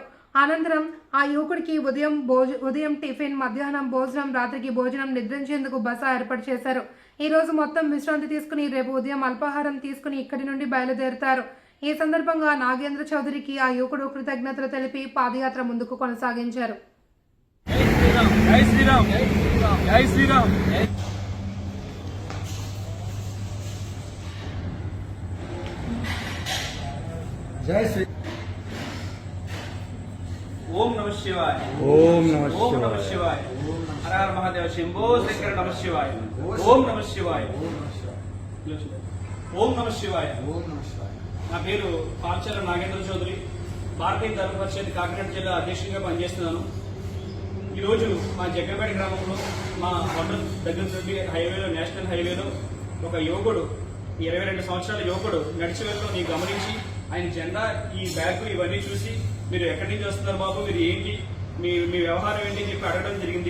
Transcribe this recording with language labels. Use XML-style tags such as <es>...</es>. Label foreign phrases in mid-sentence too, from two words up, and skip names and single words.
<te>అనంతరం ఆ యువకుడికి ఉదయం టిఫిన్, మధ్యాహ్నం భోజనం, రాత్రికి భోజనం, నిద్రించేందుకు బస ఏర్పాటు చేశారు. ఈ రోజు మొత్తం విశ్రాంతి తీసుకుని రేపు ఉదయం అల్పాహారం తీసుకుని ఇక్కడి నుండి బయలుదేరుతారు. ఈ సందర్భంగా నాగేంద్ర చౌదరికి ఆ యువకుడు కృతజ్ఞతలు తెలిపి పాదయాత్ర ముందుకు కొనసాగించారు.</te> <hi>जय श्रीराम, जय श्रीराम.</hi> <sa>जय श्री ओम नमः शिवाय, ओम नमः शिवाय, हर हर महादेव, शंभो शंकर, नमः शिवाय, ओम नमः शिवाय, ओम नमः शिवाय.</sa> <te>నా పేరు పాలచెర్ల నాగేంద్ర చౌదరి, భారతీయ ధర్మ పరిషత్ కాకినాడ జిల్లా అధ్యక్షుడిగా పనిచేస్తున్నాను. ఈరోజు మా జగ్గంపేట గ్రామంలో మా హోటల్ దగ్గర నుండి హైవేలో, నేషనల్ హైవేలో ఒక యువకుడు, 22 సంవత్సరాల యువకుడు నడిచి వెళ్ళడం నేను గమనించి ఆయన జెండా, ఈ బ్యాగ్ ఇవన్నీ చూసి మీరు ఎక్కడి నుంచి వస్తున్నారు బాబు, మీరు ఏంటి, మీ వ్యవహారం ఏంటి అని చెప్పి అడగడం జరిగింది.</te>